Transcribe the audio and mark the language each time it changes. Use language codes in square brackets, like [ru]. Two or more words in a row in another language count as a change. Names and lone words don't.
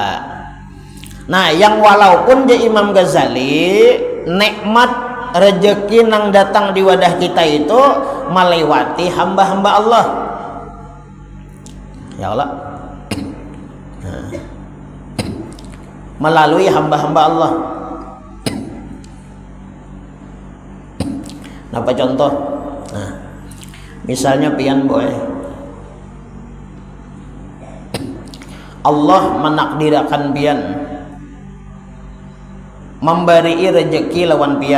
[id] Nah, yang walaupun dia Imam Ghazali, nikmat rezeki nang datang di wadah kita itu melewati hamba-hamba Allah. Ya Allah. Melalui hamba-hamba Allah. Apa contoh? [bjn] Nah, misalnya pian boy, Allah menakdirkan pian memberi rezeki lawan pian.